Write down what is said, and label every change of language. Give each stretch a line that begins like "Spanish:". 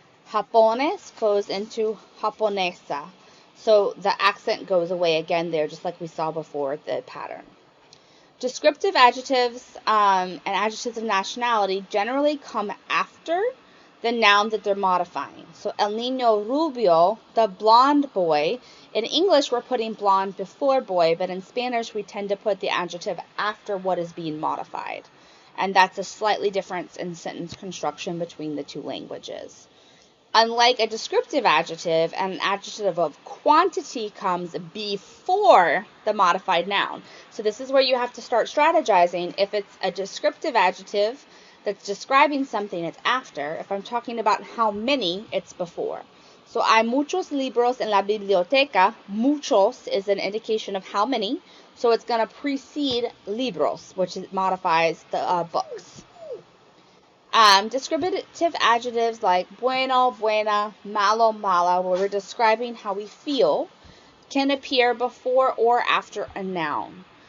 English: Japones goes into japonesa. So the accent goes away again there, just like we saw before the pattern. Descriptive adjectives and adjectives of nationality generally come after the noun that they're modifying. So
Spanish: el niño rubio,
English: the blonde boy. In English, we're putting blonde before boy, but in Spanish, we tend to put the adjective after what is being modified. And that's a slightly difference in sentence construction between the two languages. Unlike a descriptive adjective, an adjective of quantity comes before the modified noun. So this is where you have to start strategizing. If it's a descriptive adjective that's describing something, it's after. If I'm talking about how many, it's before.
Spanish: So hay muchos libros en la biblioteca.
English: Muchos is an indication of how many. So it's going to precede libros, which modifies the books. Descriptive adjectives like bueno, buena, malo, mala, where we're describing how we feel, can appear before or after a noun.